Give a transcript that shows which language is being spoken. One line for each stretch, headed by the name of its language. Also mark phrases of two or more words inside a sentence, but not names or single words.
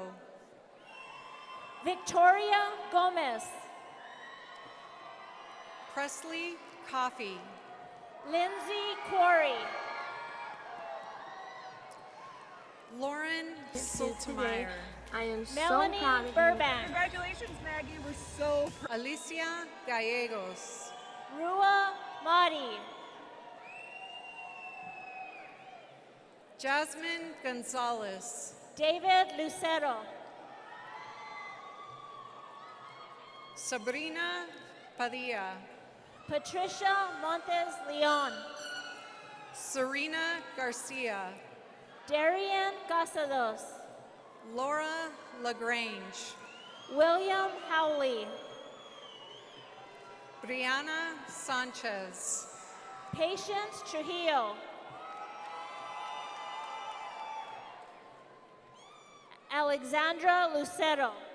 English: Victoria Gomez. Presley Coffey. Lindsay Quarry. Lauren Sultemeyer. I am Melanie Burbank. Congratulations, Maggie. We're so proud. Alicia Gallegos. Rua Madi. Jasmine Gonzalez. David Lucero. Sabrina Padilla. Patricia Montes Leon. Serena Garcia. Darian Casados. Laura LaGrange. William Howley. Brianna Sanchez. Patience Trujillo. Alexandra Lucero.